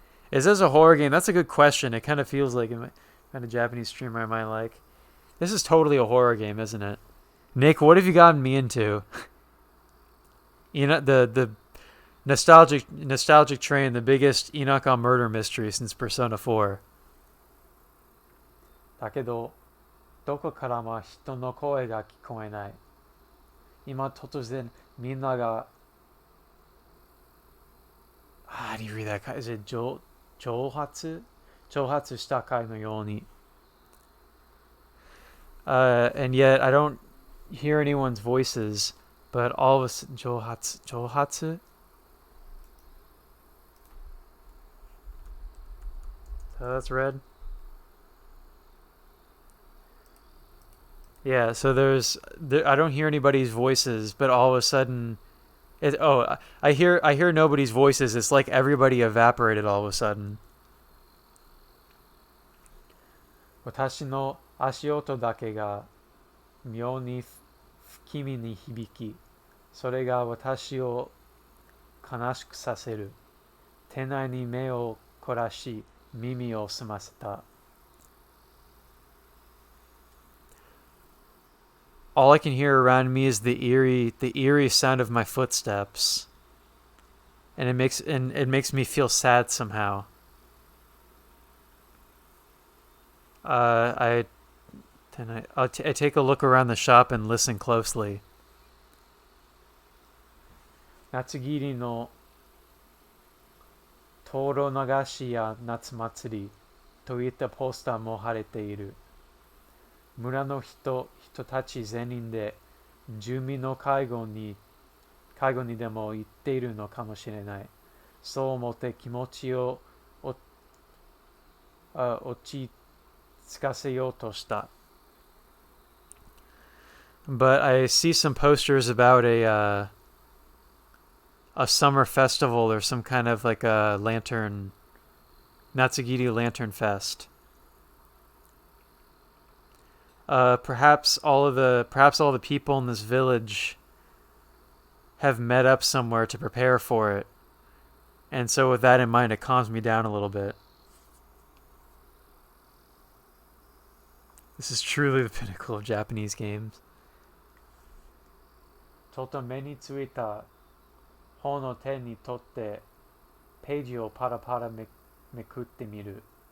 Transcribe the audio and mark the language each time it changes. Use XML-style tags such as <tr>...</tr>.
<en>Is this a horror game? That's a good question. It kind of feels like kind of Japanese streamer I might like. This is totally a horror game, isn't it? Nick, what have you gotten me into? You know, the nostalgic train, the biggest Inaka murder mystery since Persona 4.</en> <ja>だけど、どこからも人の声が聞こえない。今突然みんなが</ja> <en>how do you read that? Is it</en> <ja>蒸発したかのように</ja> <en>and yet I don't hear anyone's voices, but all of a sudden</en> <ja>蒸発</ja> <en>so that's red. Yeah, so I don't hear anybody's voices, but all of a sudden I hear nobody's voices. It's like everybody evaporated all of a sudden.</en> <ja>私の足音だけが妙に不気味に響き、それが私を悲しくさせる。店内に目を凝らし、耳を澄ませた。</ja> <en>All I can hear around me is the eerie sound of my footsteps, and it makes me feel sad somehow. I take a look around the shop and listen closely.</en> <ja>夏切りの灯籠流しや夏祭りといったポスターも貼れている。村の人たち全員で住民の介護にでも行っているのかもしれない。そう思って気持ちを落ち着かせようとした。</ja> <en>But I see some posters about a summer festival or some kind of like a lantern, Natsugiri Lantern Fest. Perhaps all the people in this village have met up somewhere to prepare for it. And so with that in mind, it calms me down a little bit. This is truly the pinnacle of Japanese games.</en> <ja>ちょっと目についた本を手に取ってページをパラパラめくってみる。</ja>